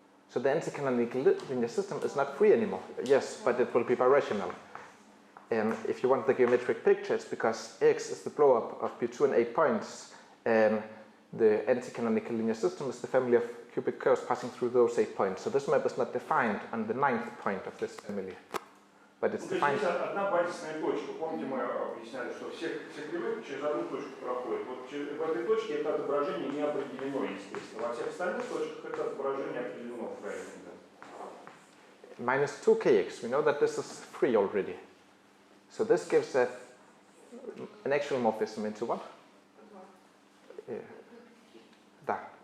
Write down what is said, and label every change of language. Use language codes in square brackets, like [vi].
[en] So the anti-canonical linear system is not free anymore. Yes, but it will be birational. And if you want the geometric picture, it's because X is the blow-up of P2 and 8 points, and the anti-canonical linear system is the family of cubic curves passing through those 8 points. So this map is not defined on the 9th point of this family, but it's defined. [ru] Здесь одна базисная точка. Помните, мы объясняли, что все кривых через одну точку проходят. Вот в этой точке это отображение не определено, естественно. Во всех остальных точках это отображение определено правильно. [en] Minus 2kx, we know that this is free already. So this gives an actual morphism into what? [ru] Da.